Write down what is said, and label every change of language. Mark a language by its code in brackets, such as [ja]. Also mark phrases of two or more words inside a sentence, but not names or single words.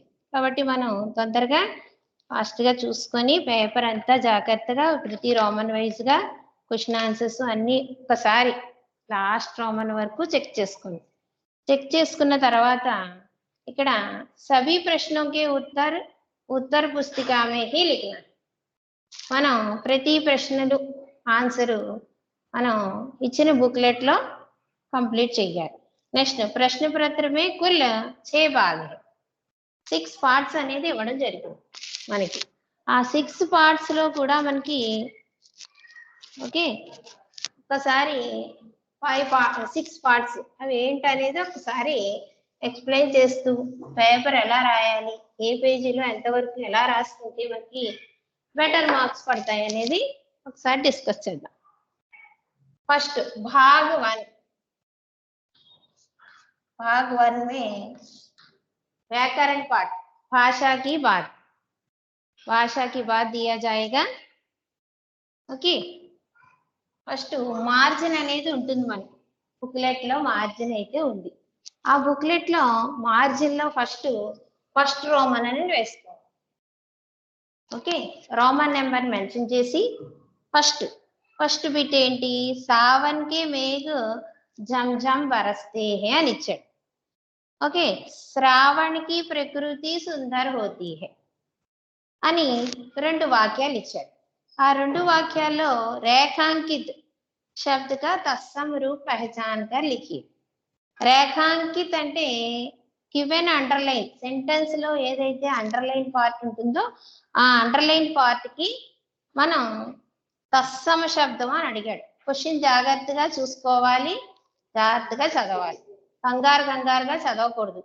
[te] కాబట్టి మనం తొందరగా ఫాస్ట్గా చూసుకొని పేపర్ అంతా జాగ్రత్తగా ప్రతి రోమన్ వైజ్గా [en] question answers [te] అన్నీ ఒకసారి లాస్ట్ రోమన్ వరకు చెక్ చేసుకున్న తర్వాత ఇక్కడ [hi] सभी प्रश्नों के उत्तर पुस्तिका में ही लिखना. [te] మనం ప్రతి ప్రశ్నలు ఆన్సరు మనం ఇచ్చిన బుక్లెట్ లో కంప్లీట్ చేయాలి. నెక్స్ట్ [hi] प्रश्न पत्र में कुल 6 भाग [te] 6 పార్ట్స్ అనేది ఇవ్వడం జరిగింది మనకి. ఆ 6 పార్ట్స్ లో కూడా మనకి ఓకే ఒకసారి 6 పార్ట్స్ అవి ఏంటనేది ఒకసారి ఎక్స్ప్లెయిన్ చేస్తూ పేపర్ ఎలా రాయాలి, ఏ పేజీలో ఎంతవరకు ఎలా రాసుకుంటే మనకి [en] better marks [te] పడతాయి అనేది ఒకసారి డిస్కస్ చేద్దాం. [hi] ఫస్ట్ भाग 1 में व्याकरण पाठ भाषा की बात दिया जाएगा. [te] ఓకే, [en] first margin [te] అనేది ఉంటుంది మనకి బుక్లెట్ లో. మార్జిన్ అయితే ఉంది. ఆ బుక్లెట్ లో మార్జిన్ లో ఫస్ట్ రోమన్ అని వేసుకోవాలి. ఓకే, [en] Roman number mention [te] చేసి [en] first bit [te] ఏంటి, [hi] सावन के मेघ जम बरसते हैं [te] అని ఇచ్చాడు. [hi] ఓకే, श्रावण की प्रकृति सुंदर होती है [te] అని 2 వాక్యాలు ఇచ్చాడు. ఆ 2 వాక్యాల్లో [hi] रेखांकित शब्द का तत्सम रूप पहचान कर लिखिए. [te] రేఖాంకిత్ అంటే [en] given underline sentence [te] లో ఏదైతే [en] underline part [te] ఉంటుందో ఆ [en] underline part [te] కి మనం తత్సమ శబ్దం అని అడిగాడు. క్వశ్చన్ జాగ్రత్తగా చూసుకోవాలి, జాగ్రత్తగా చదవాలి, కంగారుగా చదవకూడదు.